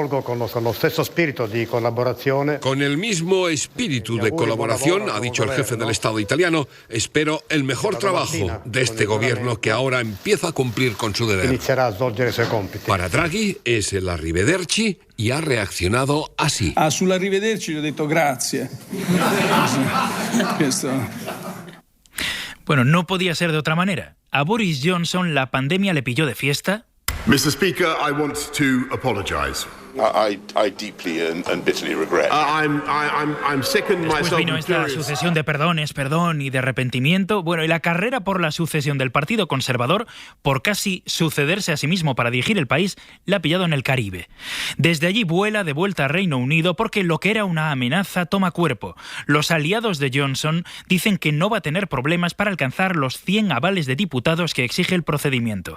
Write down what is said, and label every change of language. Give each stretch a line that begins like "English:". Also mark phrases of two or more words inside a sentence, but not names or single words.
Spanish: Con el mismo espíritu de colaboración, ha dicho el jefe del Estado italiano, espero el mejor trabajo de este gobierno que ahora empieza a cumplir con su deber. Para Draghi es el arrivederci y ha reaccionado así.
Italian: Sull'arrivederci le ho detto grazie.
Spanish: Bueno, no podía ser de otra manera. A Boris Johnson la pandemia le pilló de fiesta.
English: Mr. Speaker, I want to apologise. I deeply and bitterly regret. I'm sickened myself.
Spanish: Después vino esta sucesión de perdones, perdón y de arrepentimiento. Bueno, y la carrera por la sucesión del Partido Conservador, por casi sucederse a sí mismo para dirigir el país, la ha pillado en el Caribe. Desde allí vuela de vuelta a Reino Unido porque lo que era una amenaza toma cuerpo. Los aliados de Johnson dicen que no va a tener problemas para alcanzar los 100 avales de diputados que exige el procedimiento.